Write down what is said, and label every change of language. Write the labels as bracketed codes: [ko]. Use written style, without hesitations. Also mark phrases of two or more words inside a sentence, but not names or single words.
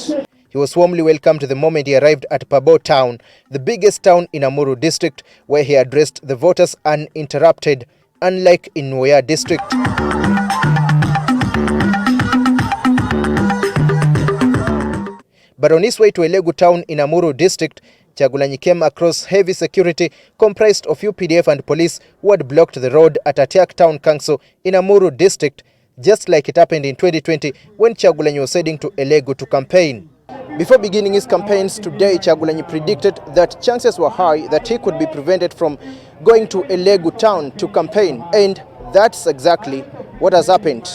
[en] He was warmly welcomed the moment he arrived at Pabo town, the biggest town in Amuru district, where he addressed the voters uninterrupted, unlike in Nwoya district. But on his way to Elegu town in Amuru district, Kyagulanyi came across heavy security comprised of UPDF and police who had blocked the road at Atiak Town Council in Amuru district, just like it happened in 2020 when Kyagulanyi was heading to Elegu to campaign. Before beginning his campaigns today, Kyagulanyi predicted that chances were high that he could be prevented from going to Elegu town to campaign, and that's exactly what has happened.